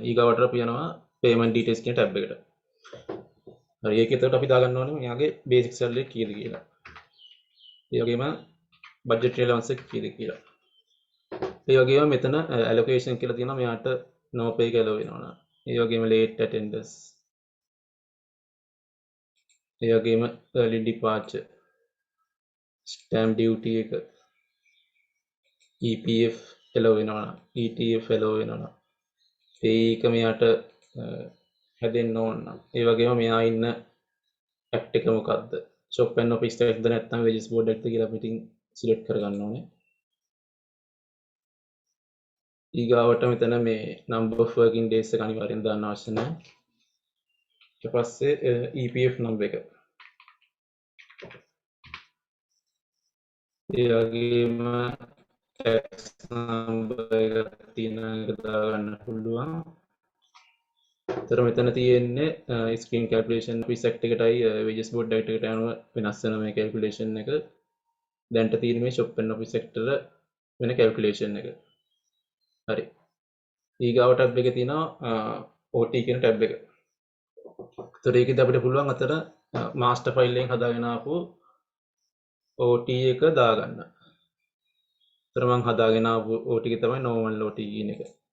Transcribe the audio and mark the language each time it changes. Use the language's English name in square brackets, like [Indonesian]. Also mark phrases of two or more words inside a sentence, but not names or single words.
[Sinhala] ඊගාවට අපි යනවා [English] payment details [Sinhala] කියන tab එකට. හරි ඒක එතකොට අපි දාගන්න ඕනේ මෙයාගේ [English] basic salary [Sinhala] කීයද කියලා. ඒ වගේම [English] budget allowance [Sinhala] එක කීයද කියලා. ඒ වගේම මෙතන allocation කියලා තියෙනවා මෙයාට [English] no pay [Sinhala] එක allow වෙනවා. ඒ වගේම [English] late attendance. [Sinhala] ඒ වගේම [English] early departure. stamp duty [Sinhala] එක [English] EPF allow [Sinhala] වෙනවා. [English] ETF allow [Sinhala] වෙනවා. pay එක මෙයාට හැදෙන්න ඕන නම්. ඒ වගේම මෙයා ඉන්න act එක මොකක්ද? [English] shop and office tax [Sinhala] ද නැත්නම් [English] wages board act [Sinhala] කියලා අපි ඉතින් select කරගන්න ඕනේ. ඊගාවට මෙතන මේ [English] number of working days [Sinhala] එක අනිවාර්යෙන් දාන්න අවශ්‍ය නැහැ. ඊට පස්සේ [English] EPF number [Sinhala] එක. ඒ වගේම [English] tax number [Sinhala] එක තියෙන එක දාගන්න පුළුවන්. ඒතර මෙතන තියෙන්නේ [English] screen calculation office act [Sinhala] එකටයි [English] wages board act [Sinhala] එකට යනවා වෙනස් වෙන මේ calculation එක. දැන්ට තියෙන මේ [English] shop and office sector [Sinhala] වෙන calculation එක. හරි. ඊගාව tab එකේ තියෙනවා OT කියන tab එක. ඒතර ඒකෙද අපිට පුළුවන් අතන [English] master file [Sinhala] එකෙන් හදාගෙන ආපු OT එක දාගන්න. ඒතර මම හදාගෙන ආපු OT එක තමයි [English] normal OT [Sinhala] කියන එක.